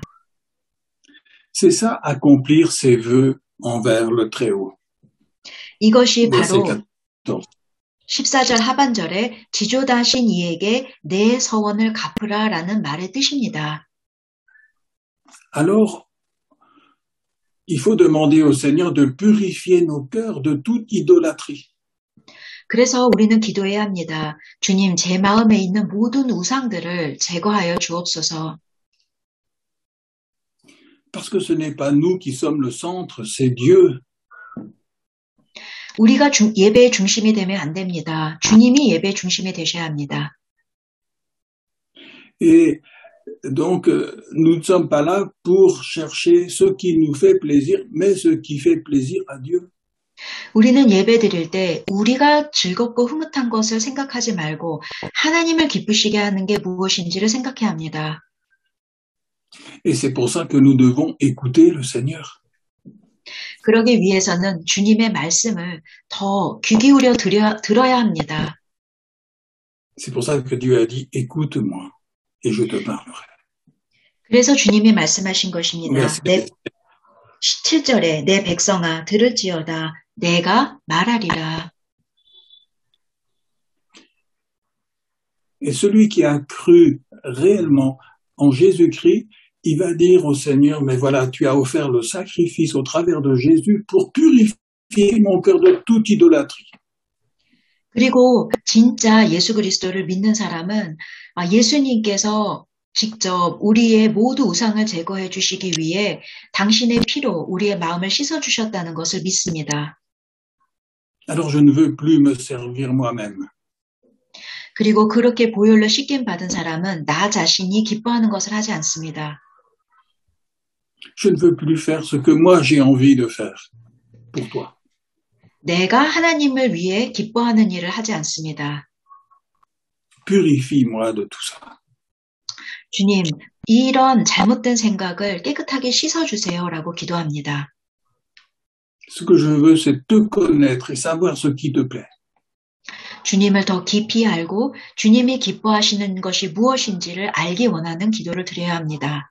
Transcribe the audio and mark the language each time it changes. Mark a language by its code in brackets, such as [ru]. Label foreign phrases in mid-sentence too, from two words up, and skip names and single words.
[fr] C'est ça, accomplir ses vœux envers le Très-Haut. [ko] 이것이 바로 [fr] Verset 14. [ko] 14절 하반절에 지조다신 이에게 내 서원을 갚으라라는 말의 뜻입니다. [fr] Alors, il faut demander au Seigneur de purifier nos cœurs de toute idolâtrie. [ko] 그래서 우리는 기도해야 합니다. 주님, 제 마음에 있는 모든 우상들을 제거하여 주옵소서. [fr] Parce que ce n'est pas nous qui sommes le centre, c'est Dieu. [ko] 우리가 예배의 중심이 되면 안 됩니다. 주님이 예배의 중심이 되셔야 합니다. [fr] Et donc, nous ne sommes pas là pour chercher ce qui nous fait plaisir, mais ce qui fait plaisir à Dieu. [ko] 우리는 예배 드릴 때 우리가 즐겁고 흐뭇한 것을 생각하지 말고 하나님을 기쁘시게 하는 게 무엇인지를 생각해야 합니다. [fr] Et c'est pour ça que nous devons écouter le Seigneur. [ko] 그러기 위해서는 주님의 말씀을 더 귀 기울여 들어야 합니다. [fr] C'est pour ça que Dieu a dit, écoute-moi et je te parlerai. [ko] 그래서 주님이 말씀하신 것입니다. 네. 7절에 내 백성아 들을지어다 내가 말하리라. [fr] Et celui qui a cru réellement en Jésus-Christ, il va dire au Seigneur, mais voilà, tu as offert le sacrifice au travers de Jésus pour purifier mon cœur de toute idolâtrie. [ko] 그리고 진짜 예수 그리스도를 믿는 사람은 예수님께서 직접 우리의 모두 우상을 제거해 주시기 위해 당신의 피로 우리의 마음을 씻어 주셨다는 것을 믿습니다. [fr] Alors je ne veux plus me servir moi-même. [ko] 그리고 그렇게 보혈로 씻김 받은 사람은 나 자신이 기뻐하는 것을 하지 않습니다. [fr] Je ne veux plus faire ce que moi j'ai envie de faire pour toi. [ko] 내가 하나님을 위해 기뻐하는 일을 하지 않습니다. [fr] Purifie-moi de tout ça. [ko] 주님, 이런 잘못된 생각을 깨끗하게 씻어주세요라고 기도합니다. [fr] Ce que je veux, c'est te connaître et savoir ce qui te plaît. [ko] 주님을 더 깊이 알고 주님이 기뻐하시는 것이 무엇인지를 알기 원하는 기도를 드려야 합니다.